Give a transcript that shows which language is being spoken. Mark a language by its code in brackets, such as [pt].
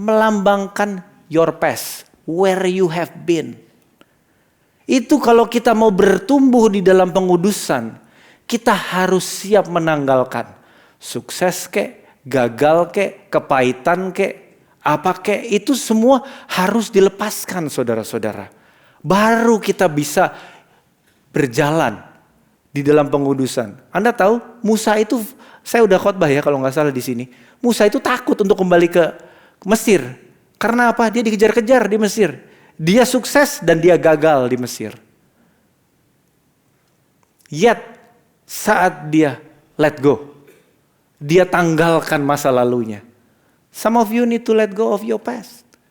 [id] Melambangkan [en] your past, where you have been. [id] Itu kalau kita mau bertumbuh di dalam pengudusan, kita harus siap menanggalkan. Sukses kek, gagal kek, kepahitan kek, apa kek, itu semua harus dilepaskan saudara-saudara. Baru kita bisa berjalan di dalam pengudusan. Anda tahu Musa itu, saya udah khotbah ya kalau nggak salah di sini. Musa itu takut untuk kembali ke Mesir. Karena apa? Dia dikejar-kejar di Mesir. Dia sukses dan dia gagal di Mesir. Yet saat dia let go, dia tanggalkan masa lalunya. [en] Some of you need to let go of your past.